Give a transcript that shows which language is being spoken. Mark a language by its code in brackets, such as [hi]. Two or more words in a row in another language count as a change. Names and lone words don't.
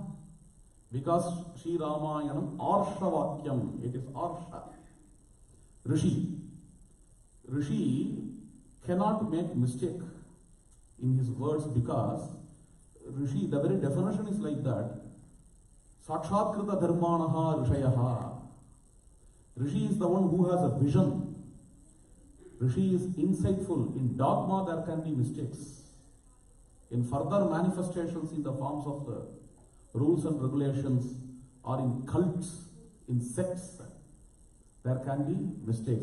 [en] Because Sri Ramayanam Arshavakyam. It is Arsha. Rishi. Rishi cannot make mistake in his words because Rishi, the very definition is like that. [sa] साक्षात्कृत धर्माणः ऋषयः. [en] Rishi is the one who has a vision. Rishi is insightful. In dogma there can be mistakes. In further manifestations in the forms of the rules and regulations or in cults, in sects, there can be mistakes.